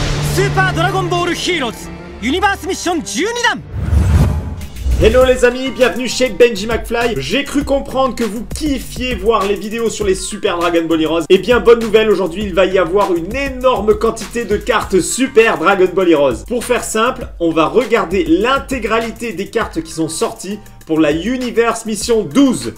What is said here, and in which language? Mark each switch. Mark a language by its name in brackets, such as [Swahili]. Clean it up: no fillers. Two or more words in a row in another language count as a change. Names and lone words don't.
[Japanese] スーパードラゴンボールヒーローズユニバースミッション12弾。 [French] Hello les amis, bienvenue chez Benji McFly. J'ai cru comprendre que vous kiffiez voir les vidéos sur les Super Dragon Ball Heroes. Et bien bonne nouvelle, aujourd'hui il va y avoir une énorme quantité de cartes Super Dragon Ball Heroes. Pour faire simple, on va regarder l'intégralité des cartes qui sont sorties pour la Universe Mission 12.